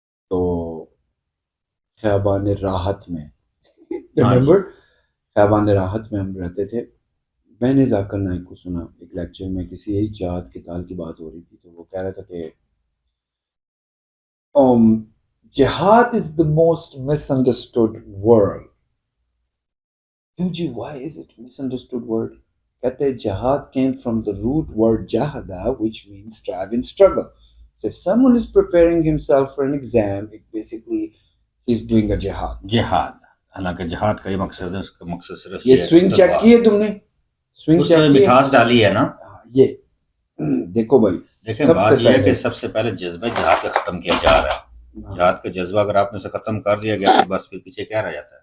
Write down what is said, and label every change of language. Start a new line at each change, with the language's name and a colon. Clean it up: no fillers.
Urdu: تو خیابان راحت میں ریمبر، خیابان راحت میں ہم رہتے تھے. میں نے ذاکر نائک کو سنا ایک لیکچر میں، کسی یہی جہاد قتال کی بات ہو رہی تھی، تو وہ کہہ رہا تھا کہ
English: jihad is the most misunderstood word.
Urdu: کیوں جی؟
English: why is it misunderstood word؟
Urdu: کہتے ہیں
English: jihad came from the root word jahada, which means strive and struggle. So if someone is preparing himself for an exam, it basically he's doing a jihad.
Urdu: جہاد، حالانکہ جہاد کا یہ مقصد ہے، اس کا مقصد صرف یہ سوئنگ چیک کی ہے تم نے؟ سوئنگ اس میں چیک کی مٹھاس ڈالی ہے نا. یہ دیکھو بھائی، دیکھیں بات یہ ہے کہ سب سے پہلے جذبہ جہاد کا ختم کیا جا رہا ہے. جہاد کا جذبہ اگر آپ نے سے ختم کر دیا گیا تو بس پھر پیچھے کیا رہ جاتا ہے؟